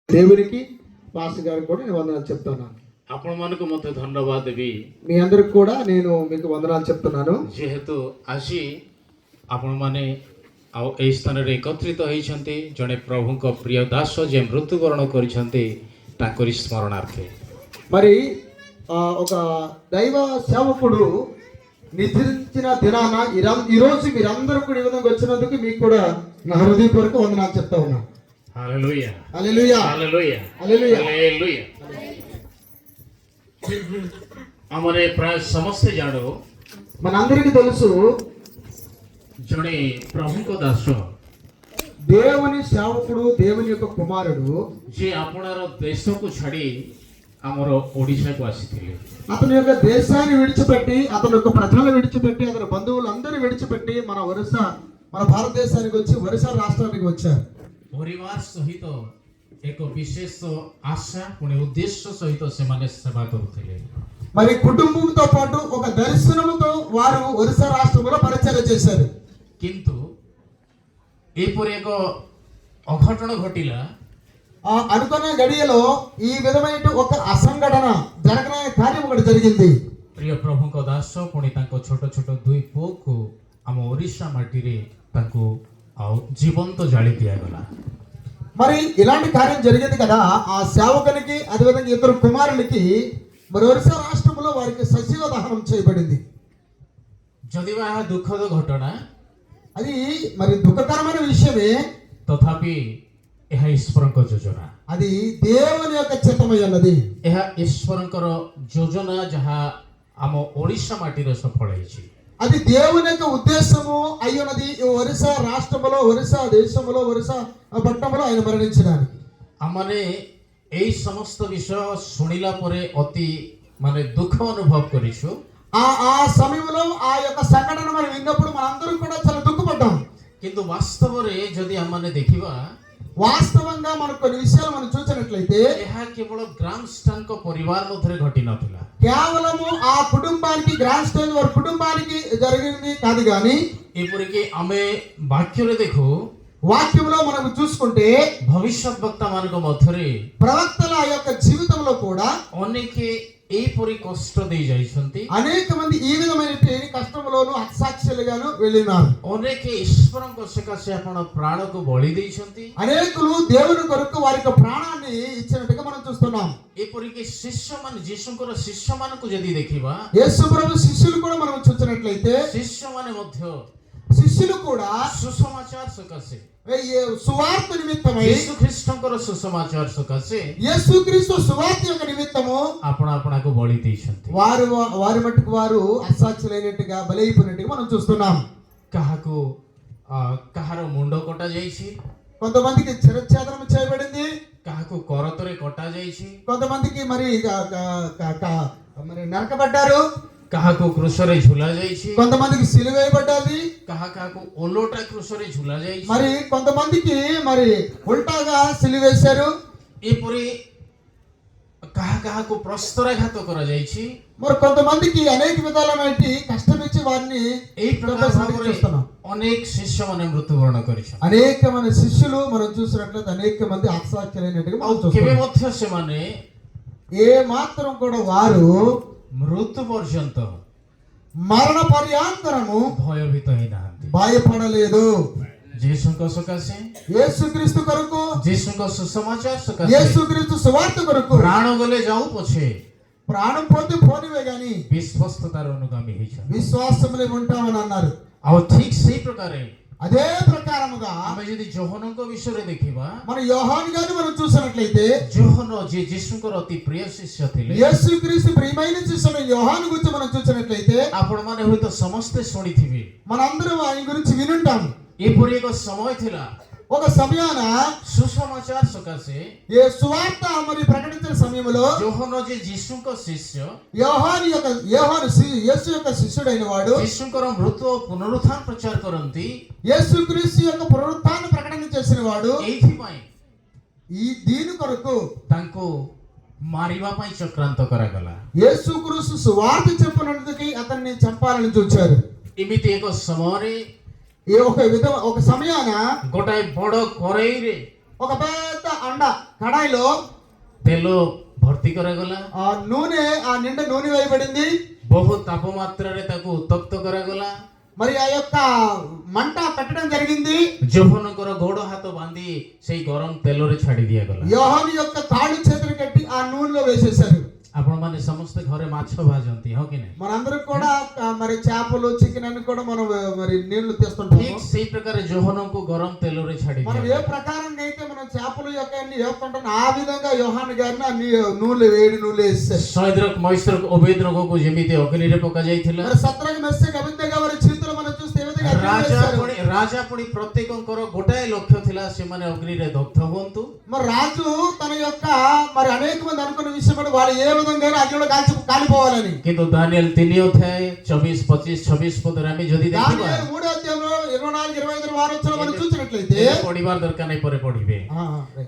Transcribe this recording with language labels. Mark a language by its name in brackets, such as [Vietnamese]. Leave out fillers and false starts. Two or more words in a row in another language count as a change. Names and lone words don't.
[Telugu] దేవునికి పాస్టర్ గారికి కూడా నేను వందనాలు చెప్తున్నాను. [Odia] ଆପଣ ମାନଙ୍କୁ ମଧ୍ୟ ଧନ୍ୟବାଦ ଦେବି [Telugu] మీ అందరికి కూడా నేను మీకు వందనాలు చెప్తున్నాను. [Odia] ଯେହେତୁ ଆଜି ଆପଣମାନେ ଆଉ ଏହି ସ୍ଥାନରେ ଏକତ୍ରିତ ହୋଇଛନ୍ତି ଜଣେ ପ୍ରଭୁଙ୍କ ପ୍ରିୟ ଦାସ ଯେ ମୃତ୍ୟୁବରଣ କରିଛନ୍ତି ତାଙ୍କରି ସ୍ମରଣାର୍ଥେ. [Telugu] మరి ఒక దైవ సేవకుడు నిద్రించిన దినాన ఈరోజు మీరందరూ కూడా ఈ విధంగా వచ్చినందుకు మీకు కూడా నా హృదయపూర్వక వందనాలు చెప్తా ఉన్నాను. [Odia] ହାଲେଲୁୟା [Telugu] హల్లెలూయా [Odia] ହାଲେଲୁୟା [Telugu] హల్లెలూయా. [Odia] ହାଲେଲୁୟା. ଆମର ପ୍ରାୟ ସମସ୍ତେ ଜାଣୁ [Telugu] మనందరికీ తెలుసు [Odia] ଜଣେ ପ୍ରଭୁଙ୍କ ଦାସ [Telugu] దేవుని సేవకుడు, దేవుని యొక్క కుమారుడు [Odia] ଯିଏ ଆପଣାର ଦେଶକୁ ଛାଡ଼ି ଆମର ଓଡ଼ିଶାକୁ ଆସିଥିଲେ. [Telugu] అతని యొక్క దేశాన్ని విడిచిపెట్టి, అతని యొక్క ప్రజలను విడిచిపెట్టి, అతని బంధువులందరినీ విడిచిపెట్టి మన భారతదేశానికి వచ్చి ఒరిస్సా రాష్ట్రానికి వచ్చారు. [Odia] ପରିବାର ସହିତ ଏକ ବିଶେଷ ଆଶା ପୁଣି ଉଦ୍ଦେଶ୍ୟ ସହିତ ସେମାନେ ସେବା କରୁଥିଲେ. [Telugu] మరి కుటుంబంతో పాటు ఒక దర్శనముతో వారు ఒరిస్సా రాష్ట్రంలో పరిచర్య చేశారు. [Odia] କିନ୍ତୁ ଏପରି ଏକ ଅଘଟଣ ଘଟିଲା. [Telugu] అనుకున్న గడియలో ఈ విధమైన ఒక అసంఘటన జరగని కార్యం ఒకటి జరిగింది. [Odia] ପ୍ରିୟ ପ୍ରଭୁଙ୍କ ଦାସ ପୁଣି ତାଙ୍କ ଛୋଟ ଛୋଟ ଦୁଇ ପୁଅକୁ ଆମ ଓଡ଼ିଶା ମାଟିରେ ତାଙ୍କୁ ଆଉ ଜୀବନ୍ତ ଜାଳି ଦିଆଗଲା. [Telugu] మరి ఇలాంటి కార్యం జరిగింది కదా, ఆ సేవకునికి అదేవిధంగా ఇద్దరు కుమారులకి మరి ఒరిస్సా రాష్ట్రంలో వారికి సజీవ దహనం చేయబడింది. [Odia] ଯଦିବା ଏହା ଦୁଃଖଦ ଘଟଣା, [Telugu] అది మరి దుఃఖకరమైన విషయమే, [Odia] ତଥାପି ଏହା ଈଶ୍ୱରଙ୍କ ଯୋଜନା. [Telugu] అది దేవుని యొక్క చిత్తమై ఉన్నది. [Odia] ଏହା ଈଶ୍ୱରଙ୍କର ଯୋଜନା ଯାହା ଆମ ଓଡ଼ିଶା ମାଟିରେ ସଫଳ ହେଇଛି. [Telugu] అది దేవుని యొక్క ఉద్దేశము అయ్యున్నది. ఒరిస్సా రాష్ట్రంలో, ఒరిస్సా దేశంలో, ఒరిస్సా పట్టణంలో ఆయన మరణించడానికి. [Odia] ଆମମାନେ ଏଇ ସମସ୍ତ ବିଷୟ ଶୁଣିଲା ପରେ ଅତି ଦୁଃଖ ଅନୁଭବ କରିଛୁ. [Telugu] ఆ సమయంలో ఆ యొక్క సంఘటన మనం విన్నప్పుడు మనందరం కూడా చాలా దుఃఖపడ్డాం. [Odia] କିନ୍ତୁ ବାସ୍ତବରେ ଯଦି ଆମମାନେ ଦେଖିବା, [Telugu] వాస్తవంగా మనకు కొన్ని విషయాలు మనం చూసినట్లయితే [Odia] ଏହା କେବଳ ଗ୍ରାମ ଷ୍ଟାଙ୍କ ପରିବାର ମଧ୍ୟରେ ଘଟି ନଥିଲା. [Telugu] కేవలము ఆ కుటుంబానికి, గ్రాండ్ స్టేజ్ వారి కుటుంబానికి జరిగింది కాదు కానీ, [Odia] ଏପରିକି ଆମେ ବାକ୍ୟରେ ଦେଖୁ [Telugu] వాక్యంలో మనం చూసుకుంటే [Odia] ଭବିଷ୍ୟତ ବକ୍ତା ମାନଙ୍କ ମଧ୍ୟରେ [Telugu] ప్రవక్తల యొక్క జీవితంలో కూడా [Odia] ଅନେକ ଏହିପରି କଷ୍ଟ ଦେଇ ଯାଇଛନ୍ତି. [Telugu] అనేక మంది ఈ విధమైన కష్టంలోను అసాక్షులుగాను వెళ్ళినారు. [Odia] ଅନେକ ଈଶ୍ୱରଙ୍କ ସକାଶେ ଆପଣ ପ୍ରାଣକୁ ବଳି ଦେଇଛନ୍ତି. [Telugu] అనేకులు దేవుని కొరకు వారి యొక్క ప్రాణాన్ని ఇచ్చినట్టుగా మనం చూస్తున్నాం. [Odia] ଏପରିକି ଶିଷ୍ୟମାନେ, ଯୀଶୁଙ୍କର ଶିଷ୍ୟମାନଙ୍କୁ ଯଦି ଦେଖିବା, [Telugu] యేసు ప్రభు శిష్యులు కూడా మనం చూసినట్లయితే [Odia] ଶିଷ୍ୟମାନେ ମଧ୍ୟ [Telugu] శిష్యులు కూడా [Odia] ସୁସମାଚାର ସକାଶେ, [Telugu] సువార్త నిమిత్తమై, [Odia] ଯୀଶୁ ଖ୍ରୀଷ୍ଟଙ୍କର ସୁସମାଚାର ସକାଶେ [Telugu] యేసుక్రీస్తు సువార్త యొక్క నిమిత్తము [Odia] ଆପଣାକୁ ବଳି ଦେଇଛନ୍ତି. [Telugu] వారి మట్టుకు వారు అసాక్షులైనట్టుగా బలైపోయినట్టుగా మనం చూస్తున్నాం. [Odia] କାହାର ମୁଣ୍ଡ କଟା ଯାଇଛି, [Telugu] కొంతమందికి శిరఛేదనం చేయబడింది, [Odia] କାହାକୁ କରତରେ କଟା ଯାଇଛି, [Telugu] కొంతమందికి మరి నరకబడ్డారు, [Odia] କାହାକୁ କୃଷରେ ଝୁଲା ଯାଇଛି, [Telugu] కొంతమందికి సిలువేయబడ్డది, [Odia] କାହାକୁ ଓଲଟା କୃଷରେ ଝୁଲା ଯାଇଛି, [Telugu] మరి కొంతమందికి మరి ఉల్టాగా సిలువేశారు. [Odia] ଏପରି କାହାକୁ ପ୍ରସ୍ତରାଘାତ କରାଯାଇଛି. [Telugu] మరి కొంతమందికి అనేక విధాలమైన కష్టం ఇచ్చి వారిని [Odia] ଏହି ପ୍ରକାର ଭାବରେ ଅନେକ ଶିଷ୍ୟମାନେ ମୃତ୍ୟୁବରଣ କରିଛନ୍ତି. [Telugu] అనేక మంది శిష్యులు మనం చూసినట్లయితే అనేక మంది అసాక్షులైనట్టుగా మనం [Odia] କେବେ [Telugu] చూస్తున్నాం. [Odia] ମଧ୍ୟ ସେମାନେ [Telugu] ఏ మాత్రం కూడా వారు [Odia] ମୃତ୍ୟୁ ପର୍ଯ୍ୟନ୍ତ [Telugu] మరణ పర్యాంతరము [Odia] ଭୟଭୀତ ହେଇନାହାନ୍ତି. [Telugu] భయపడలేదు. [Odia] ଯୀଶୁଙ୍କ ସକାଶେ, [Telugu] యేసుక్రీస్తు కొరకు, [Odia] ଯୀଶୁଙ୍କ ସୁସମାଚାର ସକାଶେ [Telugu] యేసుక్రీస్తు సువార్త కొరకు [Odia] ପ୍ରାଣ ଗଲେ ଯାଉ ପଛେ [Telugu] ప్రాణం పోతే పోనివే గాని [Odia] ବିଶ୍ୱସ୍ତତାର ଅନୁଗାମୀ ହେଇଛନ୍ତି. [Telugu] విశ్వాసములే ఉంటామని అన్నారు. [Odia] ଆଉ ଠିକ ସେଇ ପ୍ରକାରେ [Telugu] అదే ప్రకారముగా [Odia] ଆମେ ଯଦି ଯୋହନଙ୍କ ବିଷୟରେ ଦେଖିବା, [Telugu] మన యోహాను గారిని మనం చూసినట్లయితే, [Odia] ଯୋହନ ଯିଏ ଯୀଶୁଙ୍କର ଅତି ପ୍ରିୟ ଶିଷ୍ୟ ଥିଲେ, [Telugu] యేసుక్రీస్తు ప్రియమైన శిష్యుడు యోహాను గురించి మనం చూసినట్లయితే, [Odia] ଆପଣମାନେ ହୁଏତ ସମସ୍ତେ ଶୁଣିଥିବେ, [Telugu] మనందరం ఆయన గురించి వినుంటాం. [Odia] ଏପରି ଏକ ସମୟ ଥିଲା [Telugu] ఒక సమయాన [Odia] ସୁସମାଚାର ସକାଶେ [Telugu] ఏ సువార్త మరి ప్రకటించిన సమయంలో [Odia] ଯୋହନ ଯିଏ ଯୀଶୁଙ୍କ ଶିଷ୍ୟ, [Telugu] యోహాను యేసు యొక్క శిష్యుడైన వాడు [Odia] ଯୀଶୁଙ୍କର ମୃତ୍ୟୁ ଓ ପୁନରୁତ୍ଥାନ ପ୍ରଚାର କରନ୍ତି. [Telugu] యేసుక్రీస్తు యొక్క పునరుత్థాన ప్రకటన చేసిన వాడు [Odia] ଏଇଥିପାଇଁ [Telugu] దీని కొరకు [Odia] ତାଙ୍କୁ ମାରିବା ପାଇଁ ଚକ୍ରାନ୍ତ କରାଗଲା. [Telugu] యేసుక్రీస్తు సువార్త చెప్పినందుకు అతన్ని చంపాలని చూచారు. [Odia] ଏମିତି ଏକ ସମୟରେ [Telugu] ఒక సమయాన [Odia] ଗୋଟାଏ ବଡ କରେଇରେ [Telugu] ఒక పెద్ద అండ కడాయిలో [Odia] ତେଲ ଭର୍ତ୍ତି କରାଗଲା, [Telugu] ఆ నూనె ఆ నిండా నూనె వేయబడింది. [Odia] ବହୁ ତାପମାତ୍ରାରେ ତାକୁ ଉତ୍ତପ୍ତ କରାଗଲା। [Telugu] మరి ఆ యొక్క మంట పెట్టడం జరిగింది. [Odia] ଯୋହନଙ୍କର ଗୋଡ଼ ହାତ ବାନ୍ଧି ସେଇ ଗରମ ତେଲରେ ଛାଡ଼ି ଦିଆଗଲା। [Telugu] యోహాను యొక్క కాళ్ళు చేతులు కట్టి ఆ నూనెలో వేసేశారు. [Odia] ଆପଣମାନେ ସମସ୍ତେ ଘରେ ମାଛ ଭାଜନ୍ତି, ହଁ କି ନାହିଁ? [Telugu] మనందరం కూడా మరి చేపలు చికెన్ అన్ని కూడా మనం మరి నీళ్లు తీస్తుంటాము. [Odia] ଠିକ ସେଇ ପ୍ରକାର ଯୋହନଙ୍କୁ ଗରମ ତେଲରେ ଛାଡ଼ି [Telugu] మనం ఏ [Odia] ଦିଆଗଲା। [Telugu] ప్రకారంగా అయితే మనం చేపలు యొక్క అన్ని వేస్తుంటాం ఆ విధంగా యోహాను గారిని ఆ నూనె వేడి నూనె వేసేశారు. [Odia] ସୈଦ୍ରକ ମୈଶ୍ରକ ଅବେଦନଗୋକୁ ଯେମିତି ଅଗ୍ନିରେ ପକାଯାଇଥିଲା, [Telugu] మరి సత్రక మెస్సెక్ అబేద్నెగో వారి జీవితంలో మనం చూస్తే ఏ విధంగా అగ్నిలో వేశారు. [Odia] ରାଜା ପୁଣି ପ୍ରତ୍ୟେକଙ୍କର ଗୋଟାଏ ଲକ୍ଷ୍ୟ ଥିଲା ସେମାନେ ଅଗ୍ନିରେ ଦଗ୍ଧ ହୁଅନ୍ତୁ। [Telugu] మరి రాజు తన యొక్క మరి అనేక మంది అనుకున్న విషయం కూడా వాళ్ళు ఏ విధంగా అగ్నిలో కాలిపోవాలని. [Odia] କିନ୍ତୁ ଦାନିଏଲ 3 ଅଧ୍ୟାୟ 24, 25, 26 ପଦରେ ଆମେ ଯଦି ଦେଖିବା, [Telugu] దానియేలు 3వ అధ్యాయంలో 24, 25 వారొచ్చిన మనం చూసినట్లయితే [Odia] ପଢିବାର ଦରକାର ନାହିଁ, ପରେ ପଢିବେ। [English] right.